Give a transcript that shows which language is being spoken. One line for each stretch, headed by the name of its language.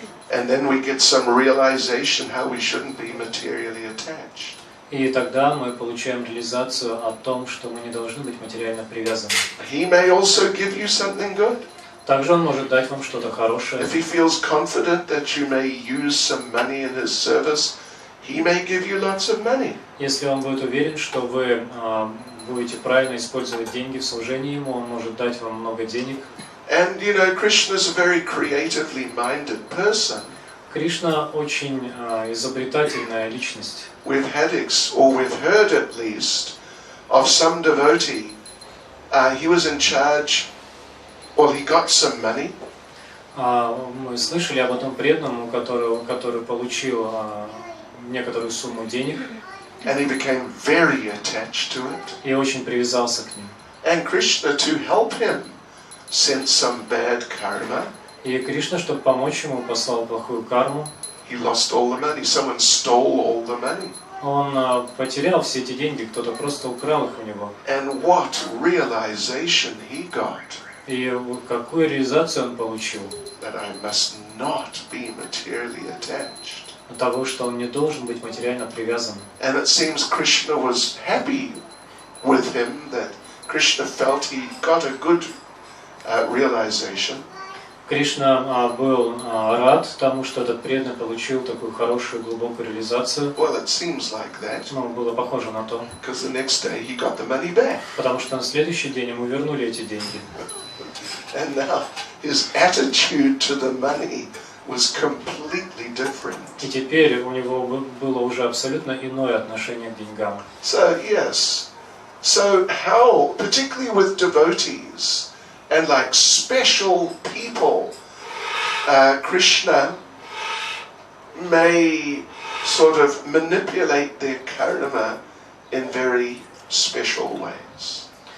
English: And then we get some realization how we shouldn't be materially attached.
Russian: И тогда мы получаем реализацию о том, что мы не должны быть материально привязаны.
English: He may also give you something good.
Russian: Также он может дать вам что-то хорошее.
English: If he feels confident that you may use some money in his service, he may give you lots of money.
Russian: Если он будет уверен, что вы будете правильно использовать деньги в служении ему, он может дать вам много денег.
English: And you know, Krishna is a very creatively minded person.
Russian: Кришна очень изобретательная личность.
English: We've heard at least of some devotee. He was in charge. Well, he got some money.
Russian: Мы слышали об этом преданном, который получил некоторую сумму денег.
English: And he became very attached to it.
Russian: И очень привязался к ним.
English: And Krishna, to help him, sent some bad karma.
Russian: И Кришна, чтобы помочь ему, послал плохую карму.
English: He lost all the money. Someone stole all the money.
Russian: Он потерял все эти деньги, кто-то просто украл их у него.
English: And what realization he got.
Russian: И какую реализацию он получил?
English: That I must not be materially attached.
Russian: Того, что он не должен быть материально привязан.
English: And it seems Krishna was happy with him, that Krishna felt he got a good realization.
Russian: Кришна был рад тому, что этот преданный получил такую хорошую, глубокую реализацию.
English: Well, it seems like that.
Russian: Ну, было похоже на то.
English: Because the next day he got the money back.
Russian: Потому что на следующий день ему вернули эти деньги.
English: And now his attitude to the money was completely different.
Russian: И теперь у него было уже абсолютно иное отношение к деньгам.
English: So yes, so how, particularly with devotees and like special people, Krishna may sort of manipulate their karma in very special ways.